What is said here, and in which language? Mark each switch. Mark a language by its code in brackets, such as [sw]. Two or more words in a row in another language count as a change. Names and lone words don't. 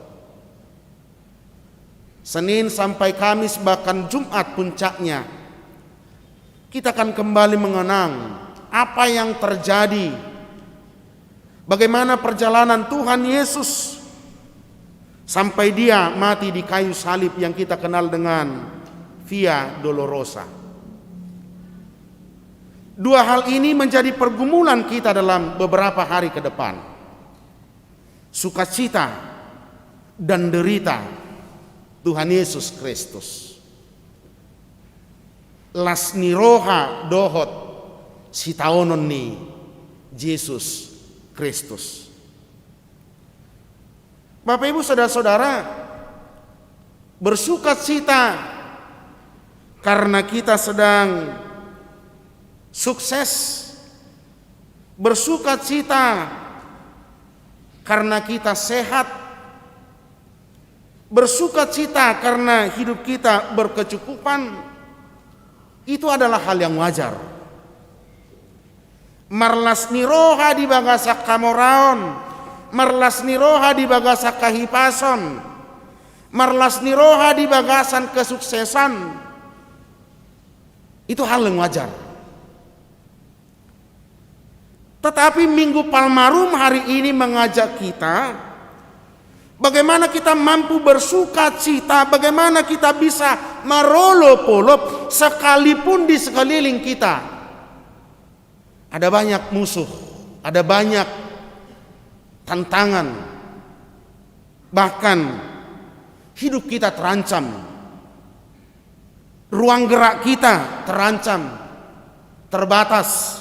[id] Senin sampai Kamis bahkan Jumat puncaknya, kita akan kembali mengenang apa yang terjadi, bagaimana perjalanan Tuhan Yesus sampai dia mati di kayu salib yang kita kenal dengan Via Dolorosa. Dua hal ini menjadi pergumulan kita dalam beberapa hari ke depan. Sukacita dan derita Tuhan Yesus Kristus. [bbc] Las niroha dohot sitaonon ni Yesus Kristus. [id] Bapak Ibu saudara-saudara, bersukacita karena kita sedang sukses, bersukacita karena kita sehat, bersukacita karena hidup kita berkecukupan, itu adalah hal yang wajar. [bbc] Marlas niroha di bagasak kamoraon, marlas niroha di bagasak kahipason, marlas niroha di bagasan kesuksesan, [id] itu hal yang wajar. Tetapi Minggu Palmarum hari ini mengajak kita bagaimana kita mampu bersukacita, bagaimana kita bisa merolop-olop sekalipun di sekeliling kita ada banyak musuh, ada banyak tantangan, bahkan hidup kita terancam, ruang gerak kita terancam, terbatas.